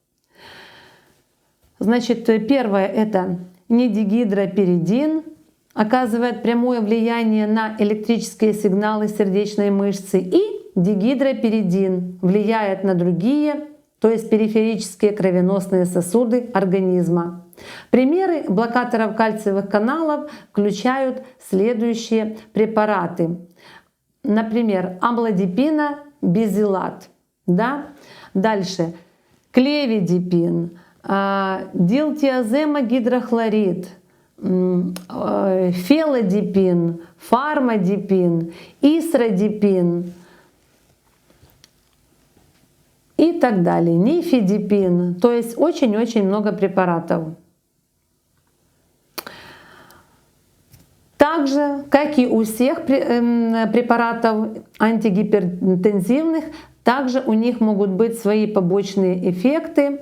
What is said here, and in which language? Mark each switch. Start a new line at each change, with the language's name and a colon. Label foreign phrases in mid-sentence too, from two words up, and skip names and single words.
Russian: Значит, первое — это недигидропиридин, оказывает прямое влияние на электрические сигналы сердечной мышцы, и дигидропиридин влияет на другие, то есть периферические кровеносные сосуды организма. Примеры блокаторов кальциевых каналов включают следующие препараты. Например, амлодипинобезилат. Да? Дальше клевидипин, дилтиаземогидрохлорид, фелодипин, фармадипин, исрадипин и так далее, нифедипин. То есть очень-очень много препаратов. Также, как и у всех препаратов антигипертензивных, также у них могут быть свои побочные эффекты.